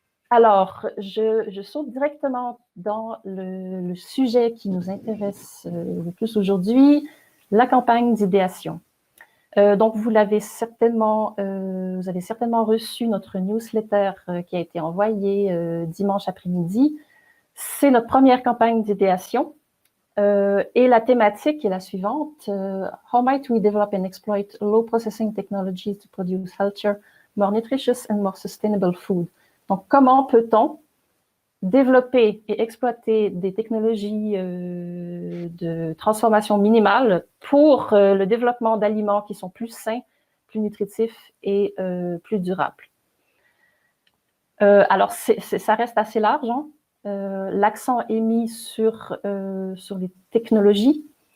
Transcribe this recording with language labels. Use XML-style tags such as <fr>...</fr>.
<fr>Alors, je saute directement dans le sujet qui nous intéresse le plus aujourd'hui, la campagne d'idéation. Donc, vous avez certainement reçu notre newsletter qui a été envoyée dimanche après-midi. C'est notre première campagne d'idéation et la thématique est la suivante.</fr> <en>How might we develop and exploit low processing technologies to produce healthier, more nutritious and more sustainable food?</en> <fr>Donc, comment peut-on développer et exploiter des technologies de transformation minimale pour le développement d'aliments qui sont plus sains, plus nutritifs et plus durables. Alors, ça reste assez large. Hein? L'accent est mis sur les technologies.</fr>